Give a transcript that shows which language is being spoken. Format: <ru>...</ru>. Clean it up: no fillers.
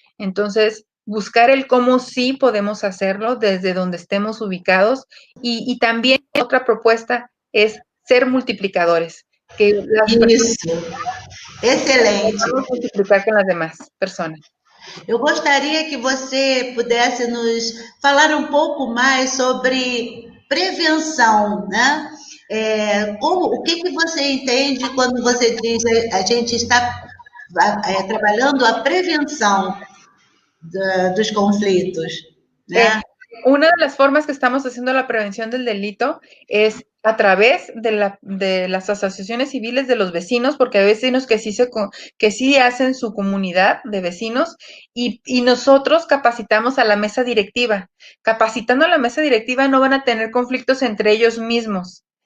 <es>Entonces, buscar el cómo sí podemos hacerlo desde donde estemos ubicados, y también otra propuesta es ser multiplicadores, que las</es> <pt>Isso, excelente.</pt> <es>podamos multiplicar con las demás personas.</es> <pt>Eu gostaria que você pudesse nos falar um pouco mais sobre prevenção, né? O que você entende quando você diz a gente está trabalhando a prevenção dos conflitos, né?</pt> <es>Una de las formas que estamos haciendo la prevención del delito es a través de las asociaciones civiles de los vecinos, porque hay vecinos que sí hacen su comunidad de vecinos, y nosotros capacitamos a la mesa directiva. Capacitando a la mesa directiva no van a tener conflictos entre ellos mismos.</es>